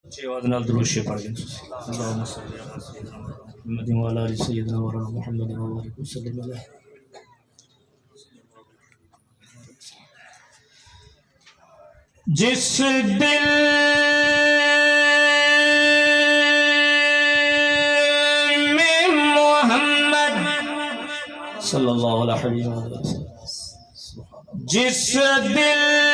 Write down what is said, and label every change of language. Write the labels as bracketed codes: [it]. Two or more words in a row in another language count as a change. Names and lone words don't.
[pa] آواز نال درود شریف پڑھ گئے. [ar] اللهم صل على سيدنا محمد وعلى آل سيدنا مولانا محمد وبارك وسلم عليه. [ur] جس دل میں محمد [ar] صلى الله عليه وسلم, [ur] جس دل